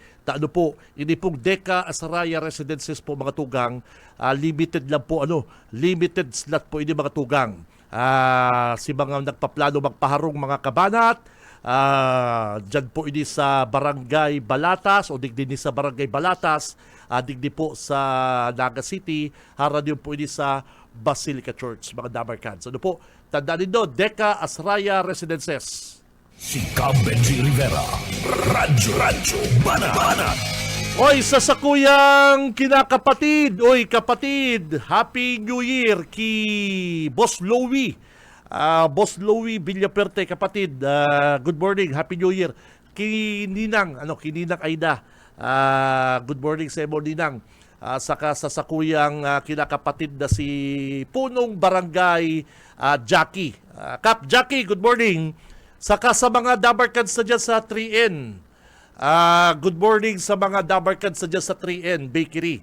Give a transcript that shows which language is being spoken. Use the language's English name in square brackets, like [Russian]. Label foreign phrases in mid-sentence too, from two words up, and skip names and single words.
[Bikol] Taano po, ini pong Deca Asraya Residences po mga tugang, limited lang po [English] limited slot [Bikol] po ini mga tugang. Si mga nagpaplano magpaharong mga kabanat, dyan po ini sa Barangay Balatas o digdi ni sa Barangay Balatas, digdi po sa Naga City, harad yun po ini sa Basilica Church, mga Dabarkads. Ano po, tandaan din doon, Deca Asraya Residences. Si Benji Rivera, Radyo Banat. Oy, sa sakuyang kinakapatid, kapatid, [English] Happy New Year [Bikol] ki Boss Louie. Boss Louie Villaperte, kapatid, [English] good morning, Happy New Year. [Bikol] Kininang Aida, [English] good morning [Bikol] sa imo, Ninang. Saka sa sakuyang kinakapatid na si Punong Barangay Jackie. Kap Jackie, [English] good morning. [Bikol] Saka sa mga dabarkads na dyan sa 3N. [English] Good morning [Bikol] sa mga dabarkads na dyan sa 3N Bakery.